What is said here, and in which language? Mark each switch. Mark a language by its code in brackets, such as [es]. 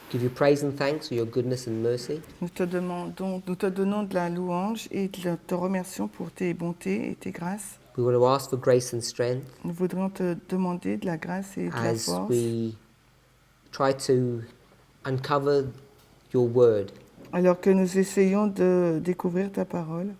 [en] give you praise and thanks for your goodness and mercy. [fr] nous te donnons de la louange et te remercions pour tes bontés et tes grâces. [en] We want to ask for grace and strength [fr] Nous voudrions te demander de la grâce et de la [en] as [fr] force [en] we try to uncover your word [fr] alors que nous essayons de découvrir ta parole